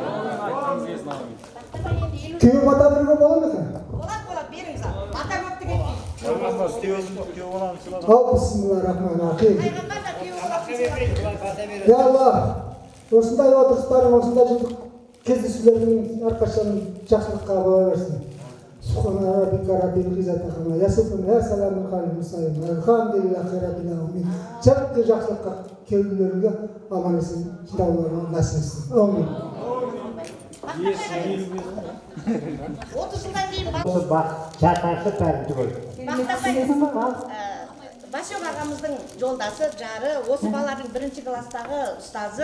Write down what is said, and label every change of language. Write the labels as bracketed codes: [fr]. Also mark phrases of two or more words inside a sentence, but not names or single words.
[kk] Күйеу бата беруге бола ма екен? Болады, беріңіз. Бата көпті кетпейді. Ал бисмиллахиррахманиррахим. Я Аллах, осындай отырыстарың, осындай жылдық кездесулердің әрқашан жақсылыққа бола берсін. [ar] سبحان ربك رب العزة عما يصفون وسلام على المرسلين والحمد لله رب العالمين. [kk] Жақсы жақсылыққа келулеріңге аман есен шыдауларыңа нәсіп етсін. Аумин. 30 жылдан кейін Осы шақыршы бәрін түгел. Башок ағамыздың жолдасы, жары, осы балардың 1-ші класстағы ұстазы.